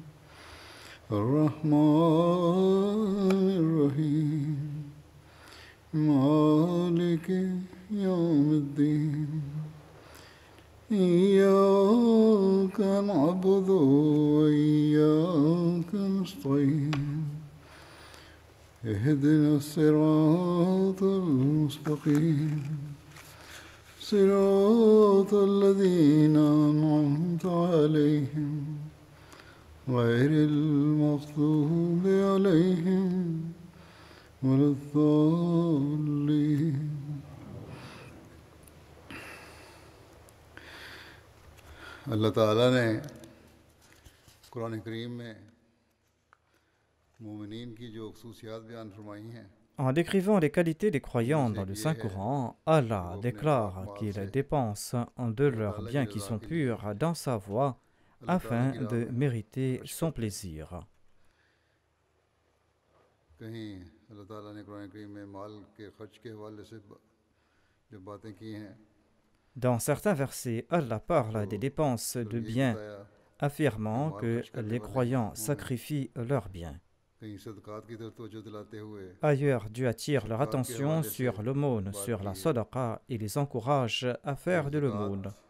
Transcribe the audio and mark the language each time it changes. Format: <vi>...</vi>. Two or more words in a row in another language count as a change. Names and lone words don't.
<ar>الرحمن الرحيم مالك يوم الدين إياك نعبد وإياك نستعين اهدنا الصراط المستقيم صراط الذين أنعمت عليهم غير المغضوب عليهم ولا الضالين.</ar> <ur>اللہ تعالیٰ نے قرآن کریم میں مومنین کی جو خصوصیات بیان فرمائی ہیں.</ur> <fr>En décrivant les qualités des croyants dans le Saint-Coran, Allah déclare qu'ils dépensent de leurs biens qui sont purs dans sa voie afin de mériter son plaisir.</fr> <ur>کہیں اللہ تعالیٰ نے قرآن کریم میں مال کے خرچ کے حوالے سے جو باتیں کی ہیں.</ur> <fr>Dans certains versets, Allah parle des dépenses de biens, affirmant que les croyants sacrifient leurs biens. Ailleurs, Dieu attire leur attention sur l'aumône, sur la sadaqa et les encourage à faire de l'aumône.</fr>